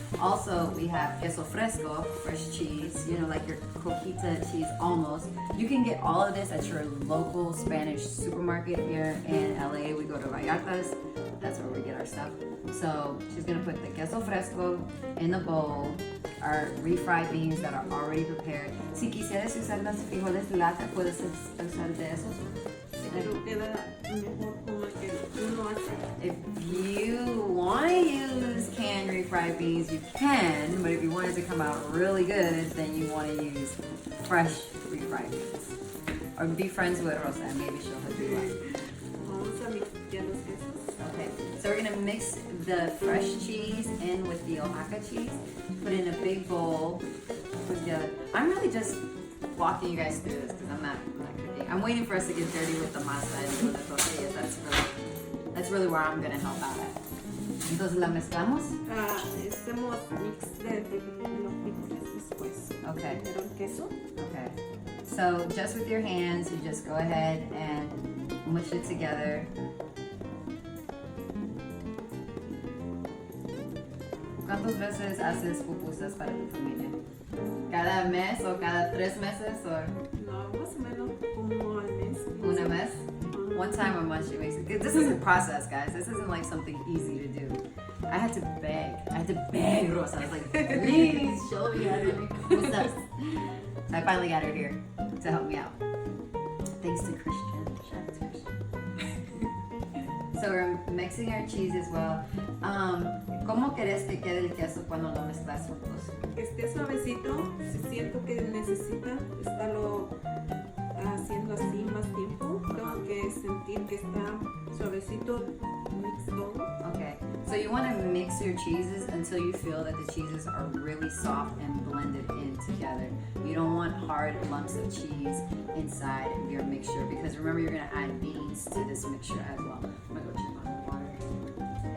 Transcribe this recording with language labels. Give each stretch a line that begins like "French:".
English: Also, we have queso fresco, fresh cheese, you know, like your coquita cheese almost. You can get all of this at your local Spanish supermarket here in LA. We go to Vallarta's. That's where we get our stuff. So she's gonna put the queso fresco in the bowl, our refried beans that are already prepared.
Spanish: Si quisieras usar los frijoles de lata, puedes usar de esos. Pero queda mejor con que uno hace.
English: If you want to use canned refried beans, you can, but if you want it to come out really good, then you want to use fresh refried beans. Or be friends with Rosa and maybe she'll hook you up.
Spanish: Vamos a mixtear los quesos.
English: Okay, so we're gonna mix the fresh cheese in with the Oaxaca cheese, put it in a big bowl, put together. I'm really just walking you guys through this because I'm not cooking. I'm waiting for us to get dirty with the masa and with the tortillas. That's really where I'm gonna help out at.
Spanish: Entonces la mezclamos. Hacemos mix de los frijoles después.
English: Okay.
Spanish: Primero el queso.
English: Okay. So just with your hands, you just go ahead and mush it together.
Spanish: ¿Cuántas veces haces pupusas para tu familia? ¿Cada mes o cada 3 meses? Or No, más o menos como al mes. una mes?
English: One time a month she makes it. This is a process, guys. This isn't like something easy to do. I had to beg Rosa. I was like, please show me how to make pupusas. So I finally got her here to help me out. Thanks to Christian. Shout out to Christian. So we're mixing our cheese as well.
Spanish: ¿Cómo querés que quede el queso cuando lo mezclas juntos? Que esté suavecito. Si siento que necesita estarlo haciendo así más tiempo, tengo que sentir que está suavecito, mixto.
English: Okay, so you want to mix your cheeses until you feel that the cheeses are really soft and blended in together. You don't want hard lumps of cheese inside your mixture because remember you're going to add beans to this mixture as well. I'm going to go check on the water.